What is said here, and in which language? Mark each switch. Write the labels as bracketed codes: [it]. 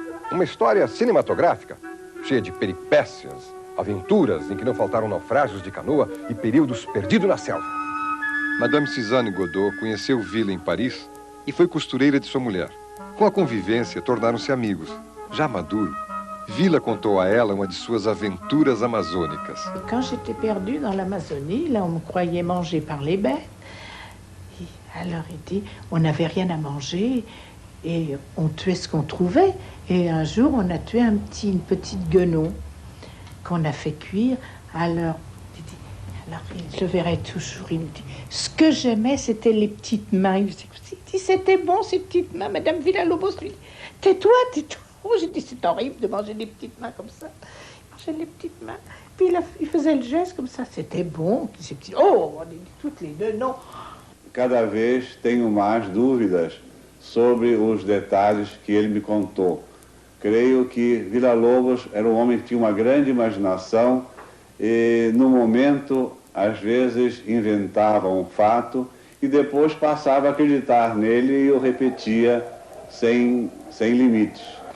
[pt] Uma história cinematográfica, cheia de peripécias, aventuras em que não faltaram naufrágios de canoa e períodos perdidos na selva. Madame Suzanne Godot conheceu Vila em Paris e foi costureira de sua mulher. Com a convivência, tornaram-se amigos. Já maduro, Vila contou a ela uma de suas aventuras amazônicas. [fr] Quand j'étais perdue dans l'Amazonie, là, on me croyait mangée par les bêtes. Et alors, il dit, on n'avait rien à manger et on tuait ce qu'on trouvait. Et un jour, on a tué une petite guenon qu'on a fait cuire. Alors, je verrai toujours, il me dit, ce que j'aimais, c'était les petites mains. Il dit, c'était bon, ces petites mains. Madame Villa-Lobos lui dit, tais-toi, tais-toi. Oh, j'ai dit, c'est horrible de manger des petites mains comme ça. Il mangeait les petites mains. Puis il faisait le geste comme ça. C'était bon. Ces petits... Oh, on dit toutes les deux, non. [pt] Cada vez tenho mais dúvidas sobre os detalhes que ele me contou. Creio que Villa-Lobos era um homem que tinha uma grande imaginação e, no momento, às vezes inventava um fato e depois passava a acreditar nele e o repetia sem limites.